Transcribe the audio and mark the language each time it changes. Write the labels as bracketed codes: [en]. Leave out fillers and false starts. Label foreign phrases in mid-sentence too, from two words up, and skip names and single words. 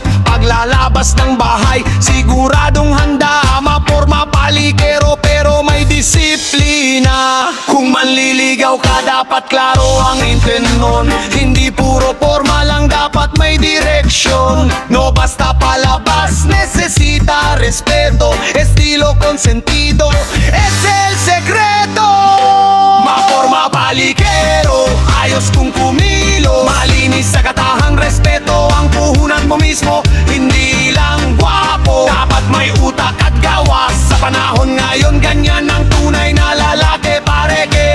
[tl] Paglalabas ng bahay, siguradong handa, maporma palikero pero may disiplina. Kung manliligaw ka, dapat klaro ang intensyon, hindi puro forma lang, dapat may direksyon. [es] No basta palabas, necesita respeto, estilo consentido, es el secreto. [tl] Maporma palikero, ayos kung kumilo, malinis sa katahang respeto ang puhunan mo mismo. Hindi lang gwapo, dapat may utak at gawas. Sa panahon ngayon, ganyan ang tunay na lalaki, pareke.